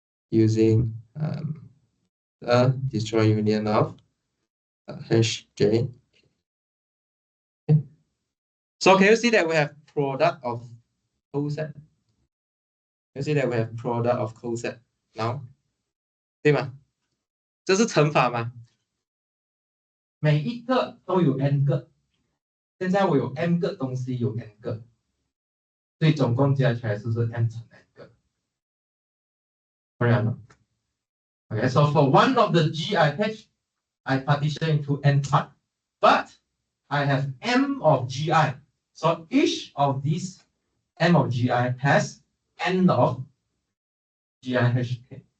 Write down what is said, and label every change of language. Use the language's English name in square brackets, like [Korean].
[English] Using the disjoint union of HJ. Okay. So can you see that we have product of coset? You see that we have product of coset now, [Chinese] 对吗？这是乘法吗？每一个都有 n 个，现在我有 m 个东西有 n 个，所以总共加起来是不是 m 乘 n 个？当然了。 [English] Okay, so for one of the GIH, I partition into n part, but I have m of GI. So each of these m of GI has n of GIHK.